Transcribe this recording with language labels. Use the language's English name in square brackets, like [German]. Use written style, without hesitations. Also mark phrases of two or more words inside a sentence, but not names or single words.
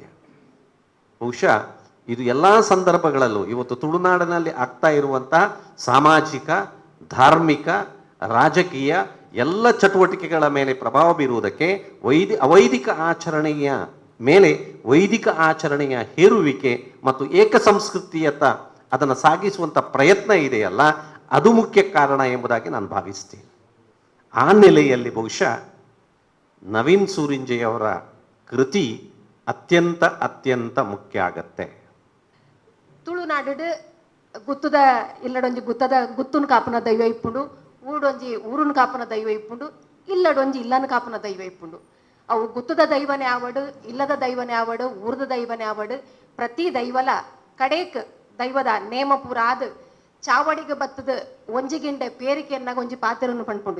[Kannada] ಬಹುಶಃ ಇದು ಎಲ್ಲ ಸಂದರ್ಭಗಳಲ್ಲೂ ಇವತ್ತು ತುಳುನಾಡಿನಲ್ಲಿ ಆಗ್ತಾ ಇರುವಂತಹ ಸಾಮಾಜಿಕ, ಧಾರ್ಮಿಕ, ರಾಜಕೀಯ ಎಲ್ಲ ಚಟುವಟಿಕೆಗಳ ಮೇಲೆ ಪ್ರಭಾವ ಬೀರುವುದಕ್ಕೆ ಅವೈದಿಕ ಆಚರಣೆಯ ಮೇಲೆ ವೈದಿಕ ಆಚರಣೆಯ ಹೇರುವಿಕೆ ಮತ್ತು ಏಕ ಸಂಸ್ಕೃತಿಯತ್ತ ಅದನ್ನು ಸಾಗಿಸುವಂಥ ಪ್ರಯತ್ನ ಇದೆಯಲ್ಲ, ಅದು ಮುಖ್ಯ ಕಾರಣ ಎಂಬುದಾಗಿ ನಾನು ಭಾವಿಸ್ತೀನಿ. ಆ ನೆಲೆಯಲ್ಲಿ ಬಹುಶಃ ನವೀನ್ ಸೂರಿಂಜೆಯವರ ಕೃತಿ ಅತ್ಯಂತ ಮುಖ್ಯ ಆಗತ್ತೆ. [Tulu] ತುಳುನಾಡು ಗುತ್ತದ ಇಲ್ಲಡೊಂಜಿ ಗುತ್ತುನ್ ಕಾಪುನ ದೈವ ಇಪ್ಪುಂಡು, ಊರುನ್ ಕಾಪುನ ದೈವ ಇಪ್ಪುಂಡು, ಇಲ್ಲಡೊಂಜಿ ಇಲ್ಲನ ಕಾಪುನ ದೈವ ಇಪ್ಪುಂಡು. ಅವು ಗುತ್ತದ ದೈವನೇ ಆವಡು, ಇಲ್ಲದ ದೈವನೇ ಆವಡು, ಊರದ ದೈವನೇ ಆವಡು. ಪ್ರತಿ ದೈವಲ ಕಡೇಕ್ ದೈವದ ನೇಮ ಪೂರ ಆದ ಚಾವಡಿಗೆ ಬತ್ತದ ಒಂಜಿಗಿಂಡೆ ಪೇರಿಕೆ ಎನ್ನಾಗ ಒಂಜಿ ಪಾತೆರನ್ನು ಪಂಡ್ಪುಂಡು.